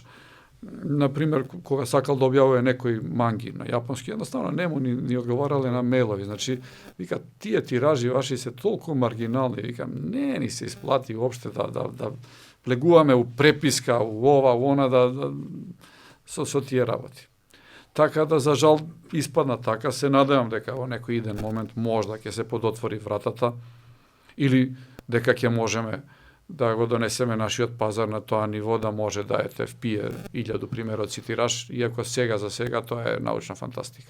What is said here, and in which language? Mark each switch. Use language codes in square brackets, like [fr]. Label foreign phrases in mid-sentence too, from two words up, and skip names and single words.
[mk] На примјер, кога Сакал да објавује некој манги на јапонски, једноставно нему ни одговарали на маилови. Значи, вика, тије тиражи ваши се толико маргинални, вика, не ни се исплати уопште да плегуваме у преписка, у ова, у она, да со тије работи. Така да, за жал, испадна така, се надевам дека во некој иден момент можда ќе се подотвори вратата или дека ќе можеме да го донесеме нашиот пазар на тоа ниво да може да ете впие 1000 примероци тираж, иако сега за сега тоа е научна фантастика.